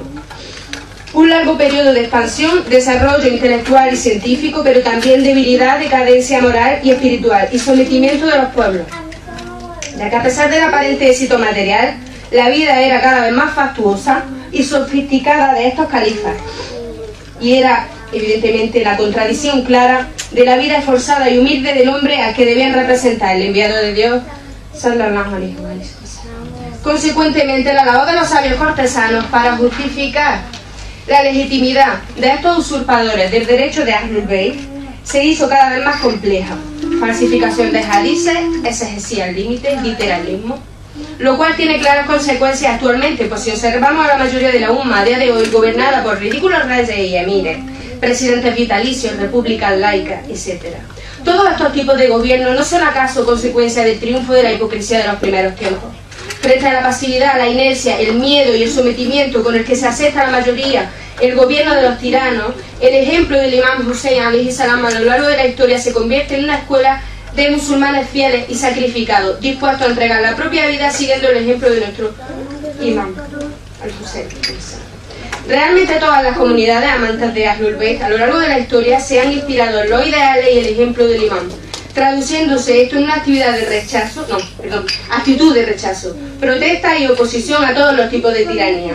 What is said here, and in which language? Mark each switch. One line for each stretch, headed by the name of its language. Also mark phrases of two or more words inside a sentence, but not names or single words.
Spanish: Un largo periodo de expansión, desarrollo intelectual y científico, pero también debilidad, decadencia moral y espiritual y sometimiento de los pueblos, ya que a pesar del aparente éxito material, la vida era cada vez más fastuosa y sofisticada de estos califas, y era evidentemente la contradicción clara de la vida esforzada y humilde del hombre al que debían representar el enviado de Dios
Arabic: صلى الله عليه وسلم.
Spanish: Consecuentemente, la labor de los sabios cortesanos para justificar la legitimidad de estos usurpadores del derecho de
Arabic: أهل البيت
Spanish: se hizo cada vez más compleja. Falsificación de hadices, exegesis al límite, literalismo, lo cual tiene claras consecuencias actualmente, pues si observamos a la mayoría de la umma a día de hoy gobernada por ridículos reyes y emires, presidentes vitalicios, repúblicas laicas, etc. Todos estos tipos de gobierno no son acaso consecuencia del triunfo de la hipocresía de los primeros tiempos. Frente a la pasividad, la inercia, el miedo y el sometimiento con el que se acepta la mayoría el gobierno de los tiranos, el ejemplo del imam Hussein
Arabic: عليه السلام
Spanish: a lo largo de la historia se convierte en una escuela de musulmanes fieles y sacrificados, dispuestos a entregar la propia vida siguiendo el ejemplo de nuestro imam al-Hussein. Realmente todas las comunidades amantes de
Arabic: أهل البيت
Spanish: a lo largo de la historia se han inspirado en los ideales y el ejemplo del imam, traduciéndose esto en una actividad de rechazo, actitud de rechazo, protesta y oposición a todos los tipos de tiranía.